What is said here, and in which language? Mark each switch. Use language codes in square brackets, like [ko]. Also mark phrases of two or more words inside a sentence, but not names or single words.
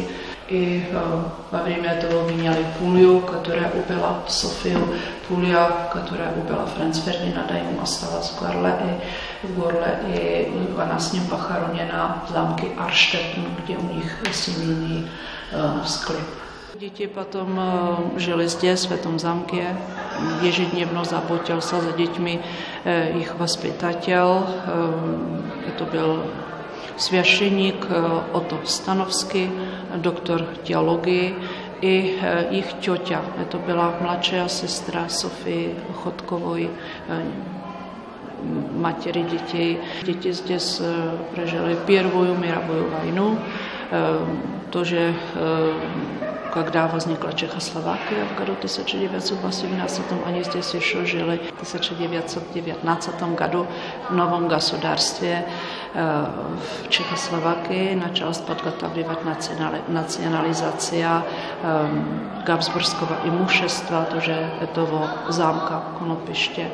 [ru] И во время этого меняли пулю, которая убила Sofию. Пуля, которая убила Franz Ferdinanda, ему осталась в горле, и она с ним похоронена в замке Arstetten, где у них семейный склеп. [cs] Děti potom žili здесь, v tom zámce. [ru] Ежедневно заботился за [cs] dětmi jejich [ru] vоспитатель. [cs] To byl svěšeník Otto Stanovský, doktor teologie, i jejich těťa. To byla mladší sestra Sofie Chodkovoj, [ru] матери детей. Дети здесь прожили Первую мировую войну. Тоже, когда возникла Чехословакия в году 1918, они здесь еще жили. В 1919 году в новом государстве в Чехословакии началась подготавливать национализация Габсбургского имущества, тоже этого замка Konopiště.